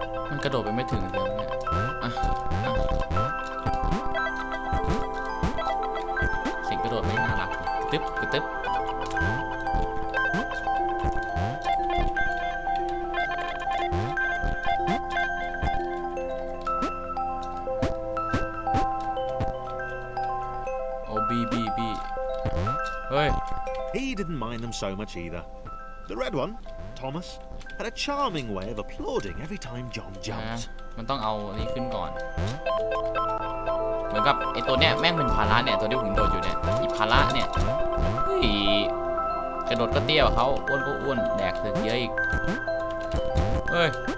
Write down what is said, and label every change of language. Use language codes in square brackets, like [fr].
[th] มันกระโดดไปไม่ถึงเลยเนี่ยเสียงกระโดดไม่น่ารักกระตึ๊บบีเฮ้ย [en] He didn't mind them so much either. The red one, Thomas, had a charming way of applauding every time John jumped. [th] มันต้องเอาอันนี้ขึ้นก่อนเหมือนกับไอตัวเนี้ยแม่งเป็นภาระเนี่ยตัวที่ผมโดดอยู่เนี่ยอีภาระเนี่ยกระโดดก็เตี้ยกว่าเขาอ้วนก็อ้วนแดกถึงเยอะอีกเฮ้ย